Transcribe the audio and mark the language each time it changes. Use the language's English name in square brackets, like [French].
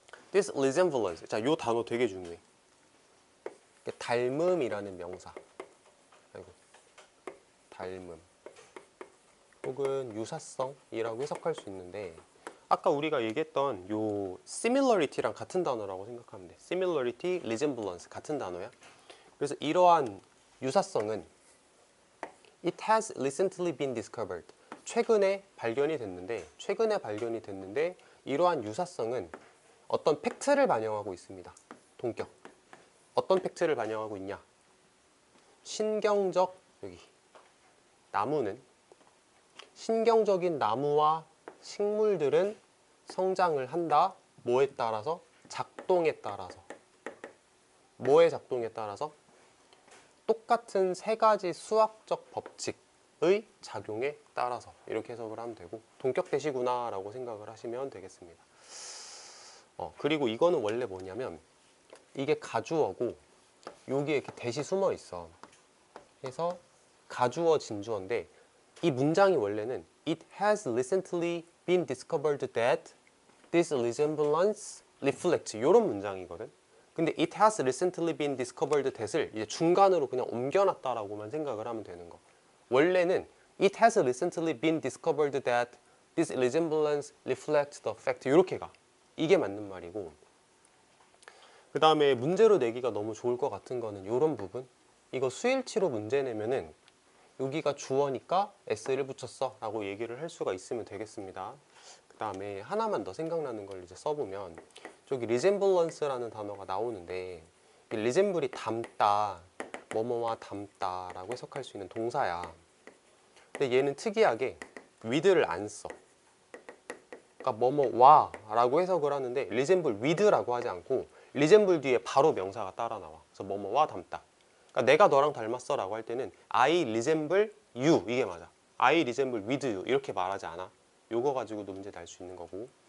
[English] This resemblance. [Korean] 자, 요 단어 되게 중요해. 닮음이라는 명사. 아이고, 닮음. 혹은 유사성이라고 해석할 수 있는데, 아까 우리가 얘기했던 요 similarity랑 같은 단어라고 생각하면 돼. similarity, resemblance 같은 단어야. 그래서 이러한 유사성은 [English] it has recently been discovered. [Korean] 최근에 발견이 됐는데 이러한 유사성은 어떤 팩트를 반영하고 있습니다. 동격. 어떤 팩트를 반영하고 있냐? 신경적, 여기 나무는, 신경적인 나무와 식물들은 성장을 한다. 뭐에 따라서? 작동에 따라서. 뭐의 작동에 따라서? 똑같은 세 가지 수학적 법칙의 작용에 따라서. 이렇게 해석을 하면 되고, 동격대시구나 라고 생각을 하시면 되겠습니다. 그리고 이거는 원래 뭐냐면, 이게 가주어고 여기에 이렇게 대시 숨어 있어. 그래서 가주어 진주어인데, 이 문장이 원래는 [English] It has recently been discovered that this resemblance reflects, [Korean] 이런 문장이거든. 근데 [English] it has recently been discovered that [Korean] 을 이제 중간으로 그냥 옮겨놨다라고만 생각을 하면 되는 거. 원래는 [English] it has recently been discovered that this resemblance reflects the fact, [Korean] 이렇게 가. 이게 맞는 말이고, 그 다음에 문제로 내기가 너무 좋을 것 같은 거는 이런 부분. 이거 수일치로 문제 내면은 여기가 주어니까 s를 붙였어 라고 얘기를 할 수가 있으면 되겠습니다. 그 다음에 하나만 더 생각나는 걸 이제 써보면, 저기 resemblance라는 단어가 나오는데, 리sem블이 닮다, 뭐뭐와 닮다 라고 해석할 수 있는 동사야. 근데 얘는 특이하게 with를 안 써. 그러니까 뭐뭐와 라고 해석을 하는데 resemble with라고 하지 않고 resemble 뒤에 바로 명사가 따라 나와. 그래서 뭐뭐와 닮다. 그러니까 내가 너랑 닮았어 라고 할 때는 [English] I resemble you, [Korean] 이게 맞아. [English] I resemble with you [Korean] 이렇게 말하지 않아. 요거 가지고도 문제 날 수 있는 거고.